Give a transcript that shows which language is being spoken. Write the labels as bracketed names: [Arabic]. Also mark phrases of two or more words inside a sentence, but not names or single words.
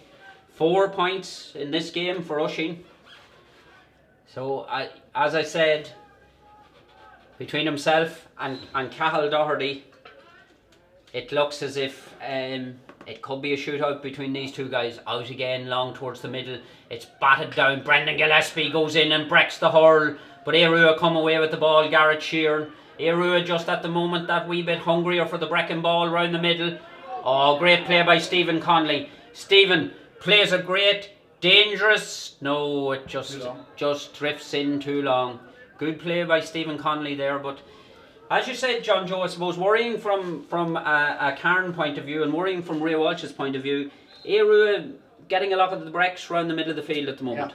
[English] 4 points in this game for Oisin. So, as I said, between himself and Cahill Doherty, it looks as if it could be a shootout between these two guys. Out again, long towards the middle. It's batted down. Brendan Gillespie goes in and breaks the hurl. But Aodh come away with the ball. Garrett Sheeran. Aodh just at the moment that wee bit hungrier for the breaking ball round the middle. Oh, great play by Stephen Conley. Stephen plays a great, dangerous... No, it just drifts in too long. Good play by Stephen Conley there, but... As you said, John Joe, I suppose worrying from a Cairn point of view and worrying from Ray Walsh's point of view, Aodh getting a lot of the breaks around the middle of the field at the moment.